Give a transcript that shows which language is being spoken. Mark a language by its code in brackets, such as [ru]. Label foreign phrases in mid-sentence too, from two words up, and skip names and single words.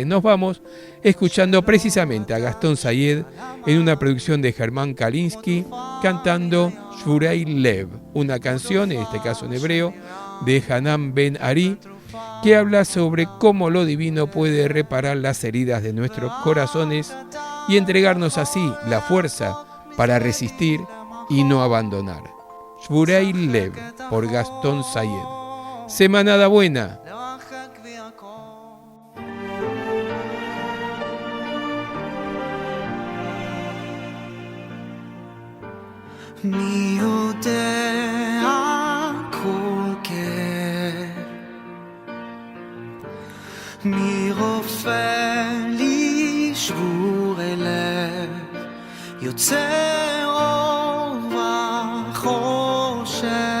[es] Nos vamos escuchando precisamente a Gastón Sayed en una producción de Germán Kalinsky cantando Shurei Lev, una canción, en este caso en hebreo, de Hanan Ben Ari, que habla sobre cómo lo divino puede reparar las heridas de nuestros corazones y entregarnos así la fuerza para resistir y no abandonar. Shurei Lev, por Gastón Sayed. Semanada buena. [he] מי יודע כל כאב, מי רופא לי שבורי לב, יוצר אור וחושך,